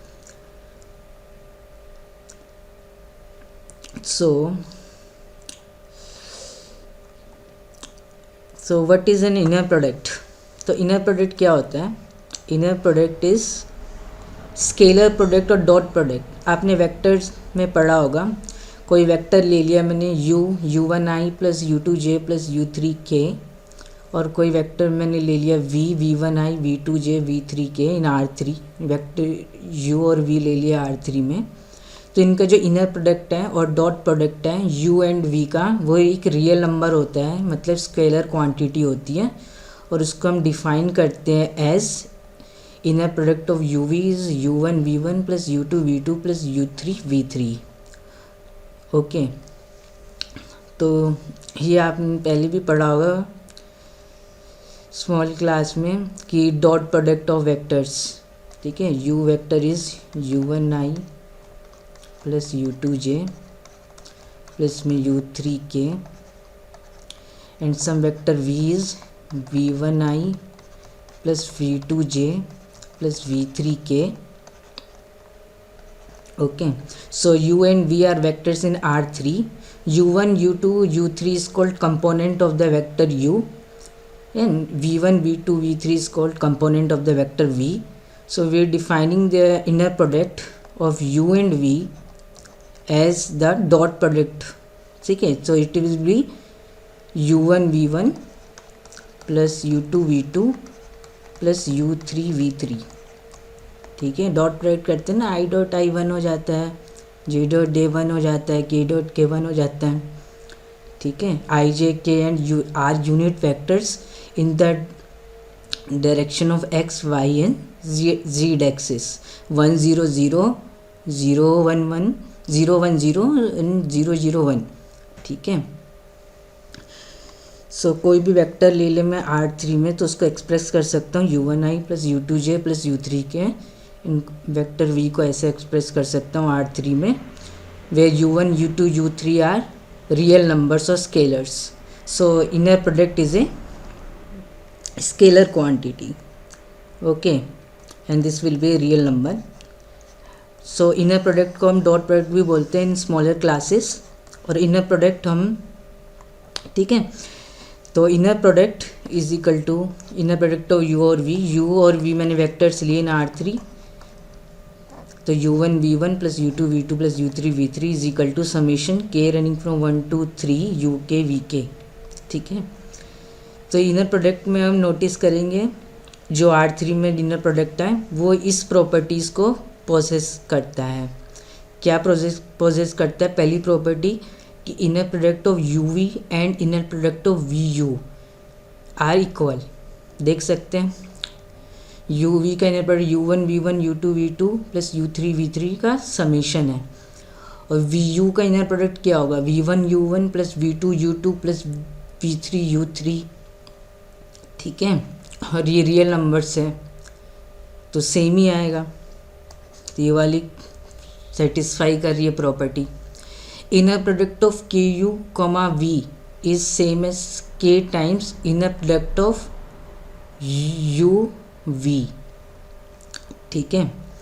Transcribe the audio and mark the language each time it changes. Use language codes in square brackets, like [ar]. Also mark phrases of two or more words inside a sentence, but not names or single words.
[en] So what is an inner product. [hi] तो [en] inner product [hi] क्या होता है? [en] inner product is scalar product [hi] और [en] dot product. [hi] आपने वेक्टर्स में पढ़ा होगा. कोई वेक्टर ले लिया मैंने [en] u1i plus u2j plus u3k, [hi] और कोई वेक्टर मैंने ले लिया [en] v1i v2j v3k in R3. [hi] वेक्टर u और v ले लिया R3 में. तो इनका जो [en] inner product [hi] है और [en] dot product [hi] है [en] u and v [hi] का, वो एक [en] real number [hi] होता है, मतलब [en] scalar quantity [hi] होती है, और उसको हम डिफाइन करते हैं [en] as inner product of uv is u1 v1 plus u2 v2 plus u3 v3. [hi] ओके, तो ये आपने पहले भी पढ़ा होगा [en] small class [hi] में कि [en] dot product of vectors. [hi] ठीक है, [en] u vector is u1i plus u2j plus में u3k and some vector v is v1i plus v2j plus v3k. okay, so u and v are vectors in R3. u1 u2 u3 is called component of the vector u, and v1 v2 v3 is called component of the vector v. So we are defining the inner product of u and v as the dot product. [hi] ठीक है, [en] so it will be u1 v1 plus u2 v2 plus u3 v3. [hi] ठीक है, [en] dot product [hi] करते हैं ना, [en] i dot i1 [hi] हो जाता है, [en] j dot j1 [hi] हो जाता है, [en] k dot k1 [hi] हो जाता है. ठीक है, [en] i j k and u are unit vectors in the direction of x, y and z axis. 1 0 0 0 1 1 0 1 0 and 0 0 1. [hi] ठीक है। सो कोई भी वेक्टर ले ले मैं R3 में, तो उसको एक्सप्रेस कर सकता हूँ [en] u1i plus u2j plus u3k. [hi] इन वेक्टर v को ऐसे एक्सप्रेस कर सकता हूँ R3 में, [en] where u1, u2, u3 are real numbers or scalars. So inner product is a scalar quantity, okay, and this will be a real number. So inner product [hi] को हम [en] dot product [hi] भी बोलते हैं [en] in smaller classes, [hi] और [en] inner product [hi] हम, ठीक है। तो [en] inner product is equal to inner product of u [hi] और v मैंने वेक्टर्स लिए ना R3, तो [en] u1 v1 plus u2 v2 plus u3 v3 is equal to summation k running from 1 to 3 uk vk, [hi] ठीक है। तो [en] inner product [hi] में हम नोटिस करेंगे जो R3 में [en] inner product [hi] है वो इस प्रॉपर्टीज़ को पोजेस करता है। क्या पोजेस करता है? पहली प्रॉपर्टी कि [en] inner product of uv and inner product of vu are equal. [hi] देख सकते हैं uv का [en] inner product u1 v1 u2 v2 plus u3 v3 [hi] का समेशन है, और vu का [en] inner product [hi] क्या होगा? [en] v1 u1 plus v2 u2 plus v3 u3, [hi] ठीक है। और ये [en] real numbers [hi] है तो सेम ही आएगा, तो ये वाली सेटिस्फाई कर रही है प्रॉपर्टी। [en] inner product of k u comma v is same as k times inner product of u v, [hi] ठीक है।